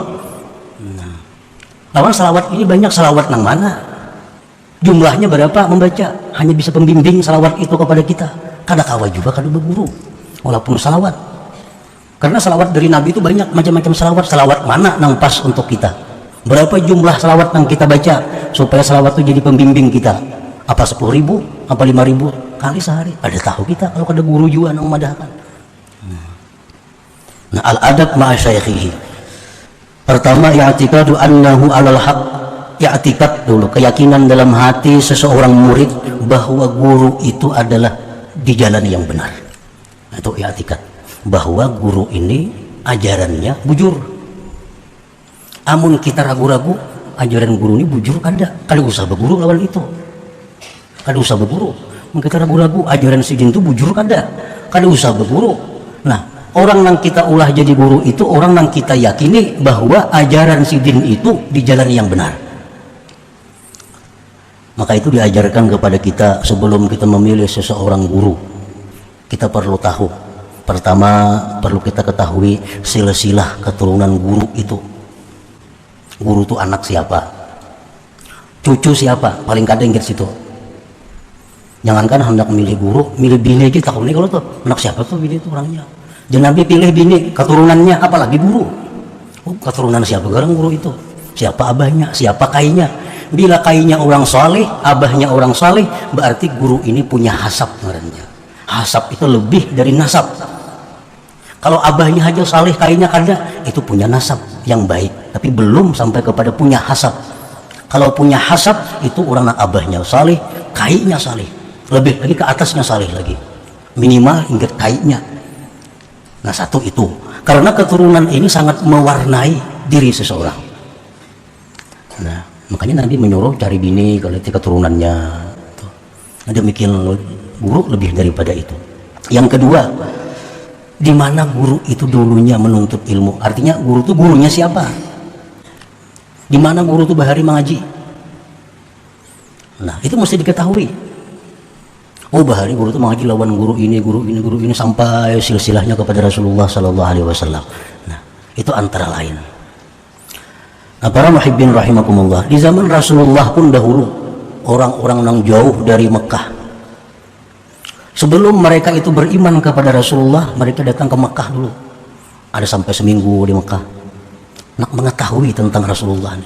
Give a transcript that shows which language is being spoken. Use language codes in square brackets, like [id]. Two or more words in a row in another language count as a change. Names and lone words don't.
[id] Nah, lawan salawat ini banyak, salawat nang mana? Jumlahnya berapa membaca? Hanya bisa pembimbing salawat itu kepada kita. [bjn] Kada kawa juga kada berguru, [id] walaupun salawat. Karena salawat dari Nabi itu banyak macam-macam salawat. Salawat mana nang pas untuk kita? Berapa jumlah salawat yang kita baca supaya salawat itu jadi pembimbing kita? Apa 10.000? Apa 5.000 kali sehari? Ada tahu kita kalau ada guru juga yang memadahkan. Nah, [ar] al-adab ma'a syaikhihi. Pertama, i'tiqadu annahu 'alal haq. [id] I'tiqad dulu, keyakinan dalam hati seseorang murid bahwa guru itu adalah di jalan yang benar. Itu i'tiqad, bahwa guru ini ajarannya bujur. Amun kita ragu-ragu ajaran guru ini [bjn] bujur kada usah berguru lawan itu, kada usah berguru. [id] Amun kita ragu-ragu ajaran si jin itu [bjn] bujur kada usah berguru. [id] Nah, orang yang kita ulah jadi guru itu orang yang kita yakini bahwa ajaran si jin itu di jalan yang benar. Maka itu diajarkan kepada kita sebelum kita memilih seseorang guru. Kita perlu tahu, pertama perlu kita ketahui silsilah keturunan guru itu. Guru itu anak siapa, cucu siapa, paling kadang ingat situ. Jangankan hendak milih guru, milih bini aja takut nih kalau tuh anak siapa tuh bini itu orangnya. Jangan nabi pilih bini keturunannya, apalagi guru. Oh, keturunan siapa garang guru itu? Siapa abahnya, siapa kainya? Bila kainya orang saleh, abahnya orang saleh, berarti guru ini punya hasab ngarannya. Hasab itu lebih dari nasab. Kalau abahnya aja saleh, kainya kada, itu punya nasab yang baik, tapi belum sampai kepada punya hasab. Kalau punya hasab itu orang nak abahnya saleh, kainya saleh, lebih lagi ke atasnya saleh lagi, minimal hingga kainya. Nah, satu itu karena keturunan ini sangat mewarnai diri seseorang. Nah, makanya Nabi menyuruh cari bini kalau itu keturunannya. Ada mikir guru lebih daripada itu. Yang kedua, di mana guru itu dulunya menuntut ilmu? Artinya guru itu gurunya siapa? Di mana guru itu bahari mengaji? Nah, itu mesti diketahui. Oh, bahari guru itu mengaji lawan guru ini sampai silsilahnya kepada Rasulullah [ar] Sallallahu Alaihi Wasallam. [id] Nah, itu antara lain. Nah, para [ar] muhibbin rahimakumullah, [id] di zaman Rasulullah pun dahulu orang-orang yang jauh dari Mekah, sebelum mereka itu beriman kepada Rasulullah, mereka datang ke Mekah dulu. Ada sampai seminggu di Mekah, nak mengetahui tentang Rasulullah nih.